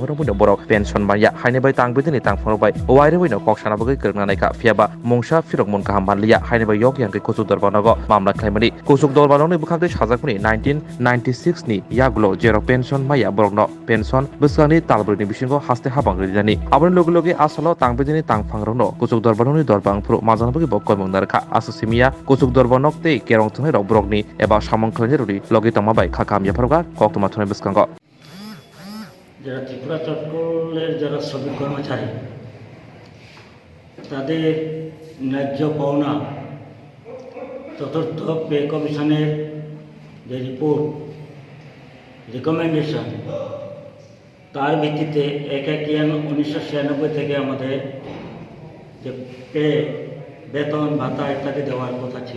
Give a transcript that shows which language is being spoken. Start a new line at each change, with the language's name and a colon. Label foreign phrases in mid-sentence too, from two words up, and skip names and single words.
Kok Borok: Horobuno Borok Pension Maya Haineby Tang Bidini Tang Forobai Wire Wino Kokshanabogi Kirnaneka Fiaba Mongsha Firokmon Kahambalia Haineby Yok Yanki Kusuk Dorbanogo Mamla Klemani Kusuk Dorbanoni Bukade Hazakuni 1996 ni Yaglo Jero Pension Maya Borogno Pension Buskani Talbrini Bishingo Haste Habangridani Abon Logogi Asolo Tang Bidini Tang Fangrono Kusuk Dorbanoni Dorbang Pro Mazanbogi Bokoi Mundarka Asosimia Kusuk Dorbanok Te Kerong Tune Brogni Eba Shamong Klenjerudi Logitama by Kakam Yaparoga Koktomatune Buskango
Bangla: যারা ত্রিপুরা চট্টলের যারা শ্রমিক কর্মচারী তাদের ন্যায্য পাওনা চতুর্থ
English: pay commission's
Bangla: যে
English: report recommendation
Bangla: তার ভিত্তিতে 1/1/1996 থেকে আমাদের যে পে বেতন ভাতা ইত্যাদি দেওয়ার কথা ছিল।